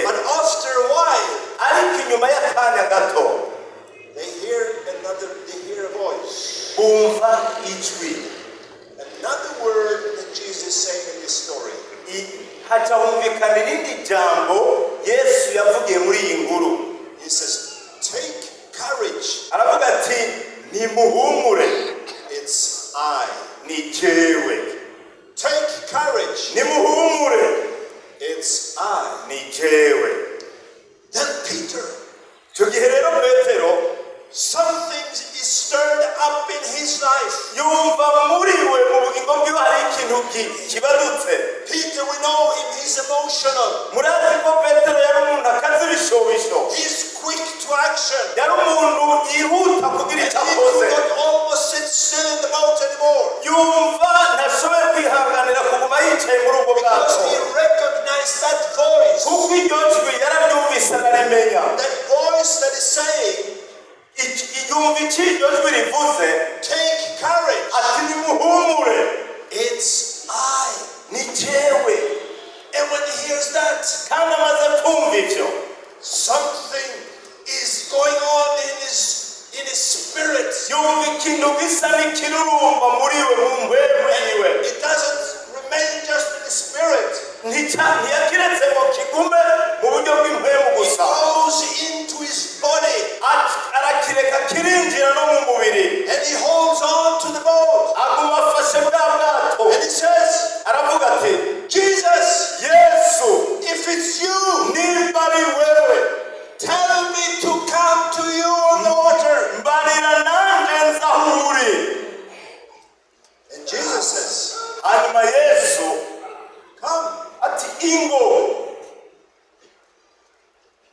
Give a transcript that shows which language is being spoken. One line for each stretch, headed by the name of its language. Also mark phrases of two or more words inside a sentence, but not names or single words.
English: But after a while,
Rundi: ariko inyuma y'akanya gato
English: they hear a voice.
Rundi: bumva ijwi.
English: Another word that Jesus saying in this story.
Rundi: haca humvikana irindi jambo Yesu yavugiye muri iyi nkuru.
English: He says, take courage.
Rundi: aravuga ati nimuhumure.
English: It's I.
Rundi: ni jewe.
English: Take courage.
Rundi: nimuhumure.
English: It's I.
Rundi: ni jewe.
English: Then Peter,
Rundi: icyo gihe rero Petero
English: something is stirred up in his life.
Rundi: yumva muri we mu bugingo bwiwe hari ikintu kibadutse.
English: Peter, we know him, he's emotional.
Rundi: murazi ko Petero yari umuntu akazi ibishobisho.
English: He's quick to action.
Rundi: yari umuntu yihuta kugira icyo
English: He
Rundi: akoze.
English: could not almost sit still in the boat anymore.
Rundi: yumva ntashoboye kwihanganira kuguma yicaye muri ubwo
English: Because
Rundi: bwato.
English: he recognized that voice.
Rundi: kuko iryo jwi yararyumvise ararimenya.
English: That voice that is saying,
Rundi: yumva icyo iryo jwi rivuze.
English: take courage.
Rundi: ati nimuhumure.
English: It's I.
Rundi: ni jewe.
English: And when he hears that,
Rundi: kandi amaze kumva ibyo
English: something is going on in his spirit.
Rundi: yumva ikintu gisa n'ikirurumba muri we mu mpwemu yiwe.
English: It doesn't remain just in the spirit.
Rundi: ntiyakiretse ngo kigume mu buryo bw'impwemu
English: It
Rundi: gusa.
English: goes into his body.
Rundi: arakireka kirinjira no mu mubiri.
English: And he holds on to the boat.
Rundi: aguma afashe bwa bwato.
English: And he says,
Rundi: aravuga ati
English: Jesus,
Rundi: yesu
English: if it's you,
Rundi: nimba ari wewe
English: tell me to come to you on the water.
Rundi: mbarira nanjye nza aho uri.
English: And Jesus says,
Rundi: hanyuma yesu
English: come.
Rundi: ati ingo.